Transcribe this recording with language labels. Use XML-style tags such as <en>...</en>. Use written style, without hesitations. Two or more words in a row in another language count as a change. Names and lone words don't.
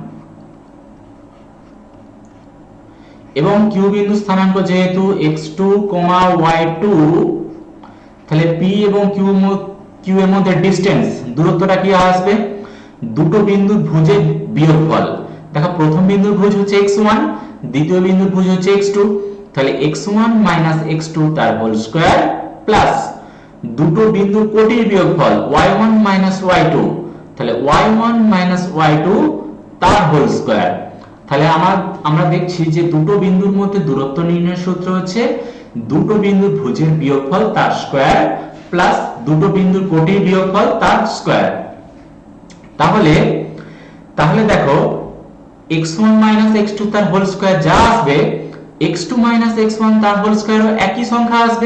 <bn>এবং Q বিন্দু স্থানাঙ্ক যেহেতু x2, y2, তাহলে P এবং Q এর মধ্যে ডিসটেন্স, দূরত্বটা কি আসবে, দুটো বিন্দুর ভুজের বিয়োগফল। দেখো প্রথম বিন্দুর ভুজ হচ্ছে x1, দ্বিতীয় বিন্দুর ভুজ হচ্ছে x2, তাহলে x1 - x2 তার</bn> <en>whole square plus</en> <bn>দুটো বিন্দুর কোটির বিয়োগফল y1 - y2, তাহলে y1 - y2 তার</bn> <en>whole square.</en> <bn>তাহলে আমরা দেখছি যে দুটো বিন্দুর মধ্যে দূরত্ব নির্ণয়ের সূত্র হচ্ছে দুটো বিন্দুর ভুজের বিয়োগফল তার</bn> <en>square plus</en> <bn>দুটো বিন্দুর কোটির বিয়োগফল তার স্কয়ার। তাহলে দেখো x1 - x2 তার</bn> <en>whole square</en> <bn>যা আসবে, x2 - x1 তার হোল স্কয়ারও একই সংখ্যা আসবে।</bn>